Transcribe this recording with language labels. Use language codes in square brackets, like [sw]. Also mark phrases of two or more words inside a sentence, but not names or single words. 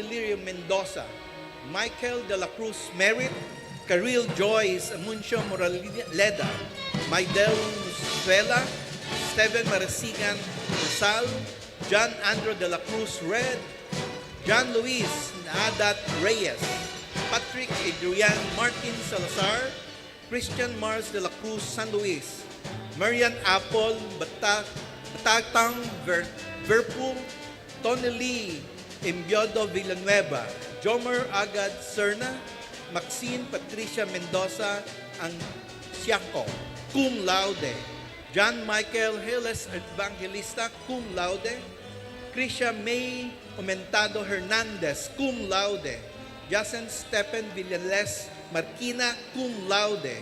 [tl] Lirio Mendoza, Michael De La Cruz Merit, Caril Joyce Amuncio Moraleda, Maidel Musuela, Steven Marasigan Rizal, John Andrew De La Cruz Red, John Luis Naadat Reyes, Patrick Adrian Martin Salazar, Christian Mars De La Cruz San Luis, Marian Apple Batatang Verpu, Tony Lee Embiodo Villanueva, Jomer Agad Serna, Maxine Patricia Mendoza Anciaco, [la] cum laude. [tl] John Michael Hilles Evangelista, [la] cum laude. [tl] Krisha May Aumentado Hernandez, [la] cum laude. [tl] Jason Stephen Villales Marquina, [la] cum laude.